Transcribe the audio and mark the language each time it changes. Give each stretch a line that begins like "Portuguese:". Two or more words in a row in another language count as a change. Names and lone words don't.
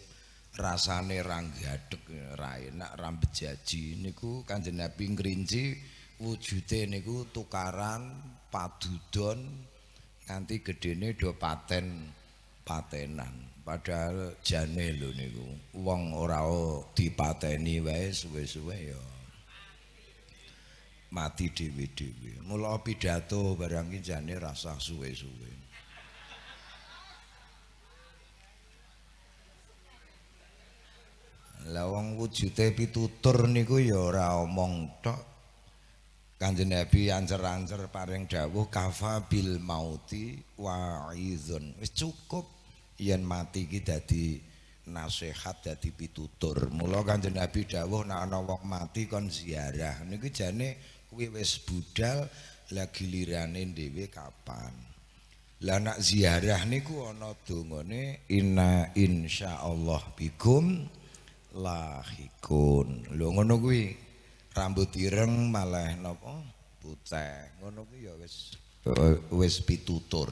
Javanese: icip-icip rasane ra gadhek ra enak ra bejaji niku Kanjeng Nabi ngrinci wujude niku tukaran padudon nganti gedene do patenan padahal jane lho niku wong ora dipateni wae suwe-suwe ya mati dhewe-dhewe mula pidato barang iki jane rasa suwe-suwe. Lah wong wujude pitutur niku ya ora omong tok. Kanjeng Nabi ancer-ancer paring dawuh
Arabic: kafa bil mauti wa'izun.
Javanese: Wis cukup yen mati iki dadi nasihat dadi pitutur. Mula Kanjeng Nabi dawuh nek ana wong mati kon ziarah. Niku jane kuwi wis budal lah gilirane dhewe kapan. Lah nek ziarah niku ana dongane
Arabic: inna insyaallah bikum lahikun
Javanese: lho ngono kuwi rambut ireng malah napa putih ngono kuwi ya wis pitutur